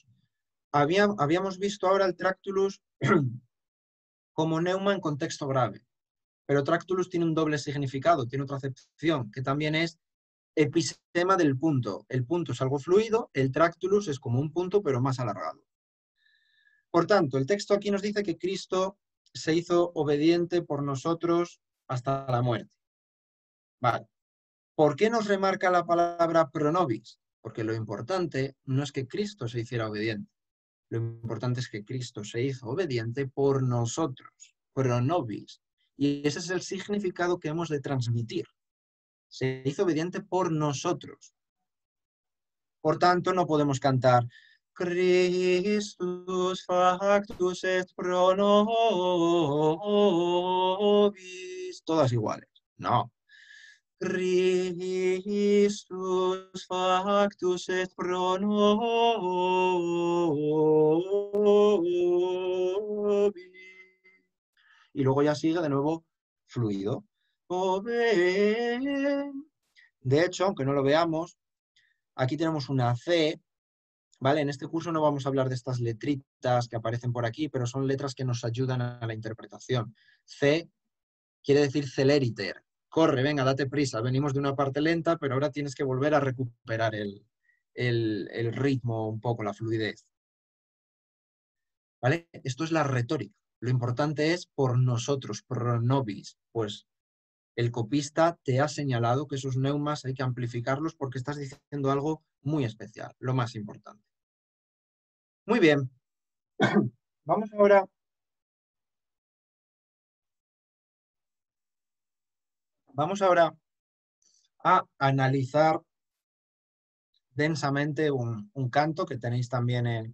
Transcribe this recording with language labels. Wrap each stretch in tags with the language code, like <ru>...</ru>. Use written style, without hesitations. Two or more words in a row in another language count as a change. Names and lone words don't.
<es>Habíamos visto ahora el tractulus como neuma en contexto grave, pero tractulus tiene un doble significado, tiene otra acepción, que también es episema del punto. El punto es algo fluido, el tractulus es como un punto, pero más alargado. Por tanto, el texto aquí nos dice que Cristo se hizo obediente por nosotros hasta la muerte. Vale. ¿Por qué nos remarca la palabra</es> <la>pro nobis?</la> <es>Porque lo importante no es que Cristo se hiciera obediente. Lo importante es que Cristo se hizo obediente por nosotros,</es> <la>pro nobis.</la> <es>Y ese es el significado que hemos de transmitir. Se hizo obediente por nosotros. Por tanto, no podemos cantar</es> <la>Christus factus est pro nobis,</la> <es>todas iguales. No.</es> <la>Christus factus est pro nobis.</la> <es>Y luego ya sigue de nuevo fluido. De hecho, aunque no lo veamos, aquí tenemos una C, ¿vale? En este curso no vamos a hablar de estas letritas que aparecen por aquí, pero son letras que nos ayudan a la interpretación. C quiere decir celeriter. Corre, venga, date prisa. Venimos de una parte lenta, pero ahora tienes que volver a recuperar el ritmo un poco, la fluidez. ¿Vale? Esto es la retórica. Lo importante es por nosotros,</es> <la>pro nobis.</la> <es>Pues el copista te ha señalado que esos neumas hay que amplificarlos porque estás diciendo algo muy especial, lo más importante. Muy bien. Vamos ahora a analizar densamente un canto que tenéis también en...</es>